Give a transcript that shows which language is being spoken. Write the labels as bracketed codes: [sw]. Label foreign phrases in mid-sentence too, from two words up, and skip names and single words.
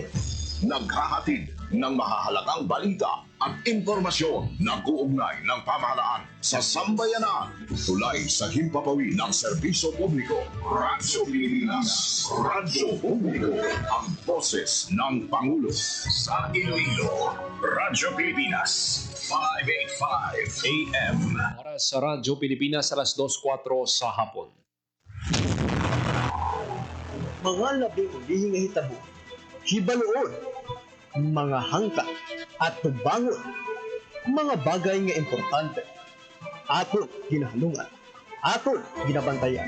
[tl] Naghahatid ng mahahalagang balita at impormasyon na kuugnay ng pamahalaan sa sambayanan. Tulay sa himpapawi ng serbisyo publiko. Radyo Pilipinas. Radyo Publiko. Ang boses ng Pangulo. Sa Iloilo, Radyo Pilipinas. 585 AM. Para sa Radyo Pilipinas, alas 2:04 sa hapon. [hil] Mga labing ulihing nga hitabo, hibaluon, mga hangka at tubangon, mga bagay nga importante, aton ginahalungan, aton ginabantayan.